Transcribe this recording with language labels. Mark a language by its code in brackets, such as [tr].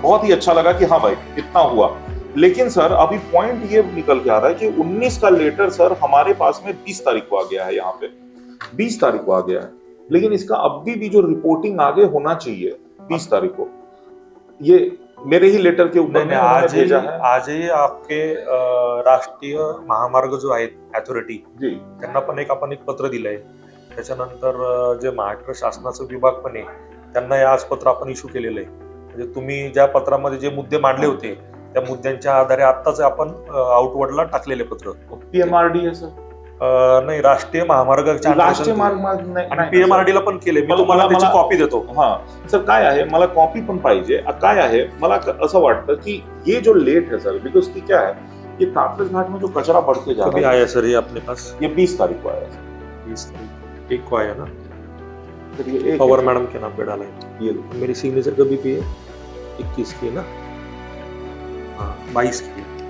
[hi] बहुत ही अच्छा लगा कि हाँ भाई इतना हुआ। लेकिन सर अभी पॉइंट ये निकल के आ रहा है कि 19 का लेटर सर हमारे पास में 20 तारीख को आ गया है, यहाँ पे 20 तारीख को आ गया है, लेकिन इसका अभी भी जो रिपोर्टिंग आगे होना चाहिए 20 तारीख को, ये मेरे ही लेटर के ऊपर आज भेजा है। [mr] आज ही आपके राष्ट्रीय महामार्ग जो आहेत अथॉरिटी, जी, त्यांना पण आपण एक पत्र दिलंय। त्याच्यानंतर जे महाराष्ट्र शासनाचं विभाग पण आहे त्यांना हे आज पत्र आपण इश्यू केलेलं आहे। म्हणजे तुम्ही ज्या पत्रामध्ये जे मुद्दे मांडले होते त्या मुद्द्यांच्या आधारे आत्ताच आपण आउटवर्डला टाकलेले पत्र। [hi] PMRD है सर? [mr] नाही, राष्ट्रीय महामार्ग, राष्ट्रीय मार्ग आणि PMRD ला पण केले, मी तुम्हाला त्याची कॉपी देतो। हा सर, काय आहे, मला कॉपी पण पाहिजे। काय आहे, मला असं वाटतं की [hi] ये जो लेट है सर, बिकॉज की क्या है, ये कातरज घाट में जो कचरा बढ़ते जा रहा है। आया सर ये अपने पास? ये 20 तारीख को आया सर। 20 तारीख एक को आया ना, फिर ये एक पवार मैडम के नाम पे डाला है। ये मेरी सिग्नेचर कभी भी है 21 की है ना, हाँ 22 की है।